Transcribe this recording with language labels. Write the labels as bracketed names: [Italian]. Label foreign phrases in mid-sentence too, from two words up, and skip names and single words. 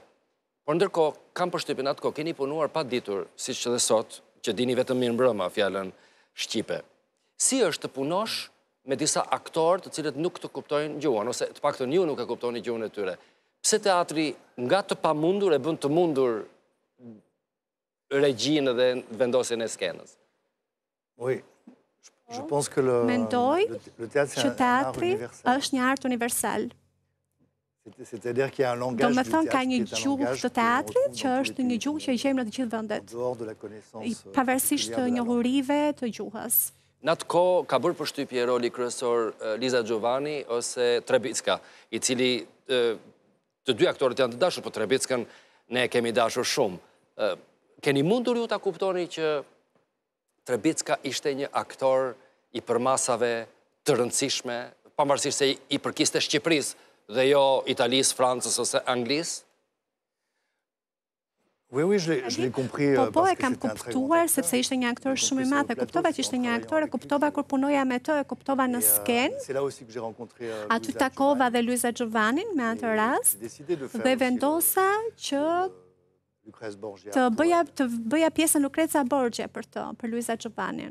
[Albanian] Por ndërkohë, kam përshtypjen atë kohë, keni punuar pa ditur, siç që dhe sot, që dini vetëm mirë mbrëma fjalën shqipe. Si është të punosh me disa aktorë të cilët nuk të kuptojnë gjuhën, ose të paktën ju nuk e kuptoni gjuhën e tyre? Pse teatri nga të pamundur e bën të mundur regjinë dhe vendosjen e skenës? [French] Oui. Je pense que le théâtre, c'est [Albanian] Që [French] un art [Albanian] teatri [French] universel. [Albanian] është një art universal. [French] C'est-à-dire qu'il y a un [Albanian] Do [French] langage [Albanian] me [French] du [Albanian] thënë ka [French] théâtre [Albanian] një [French] qui est un [Albanian] gjuhë [French] langage [Albanian] të [French] qu'on [Albanian] teatrit [French] retrouve [Albanian] që [French] dans tous [Albanian] është [French] les [Albanian] një [French] pays, [Albanian] gjuhë që e gjejmë në të gjithë [French] en [Albanian] vendet, [French] dehors de la connaissance [Albanian] pavarësisht të [French] particulière de la langue. [Albanian] njohurive të gjuhës. Në atë kohë ka bërë përshtypje roli kryesor Liza Giovanni ose Trebicka, i cili të dy aktorët janë të dashur, po Trebickën ne kemi dashur shumë. Keni mundur ju ta kuptoni që Trebicka ishte një aktor i përmasave të rëndësishme, pavarësisht se i përkiste Shqipërisë dhe jo Italisë, Francës ose Anglisë? [French] Oui, je l'ai compris. [Albanian] Po, e kam kuptuar, sepse ishte një aktor shumë i madh, e kuptova që ishte një aktor, e kuptova kur punoja me të, e kuptova në skenë. Aty takova dhe Luisa Giovannin me atë rast, dhe vendosa që të bëja pjesën Lucrezia Borgia për Luisa Giovannin.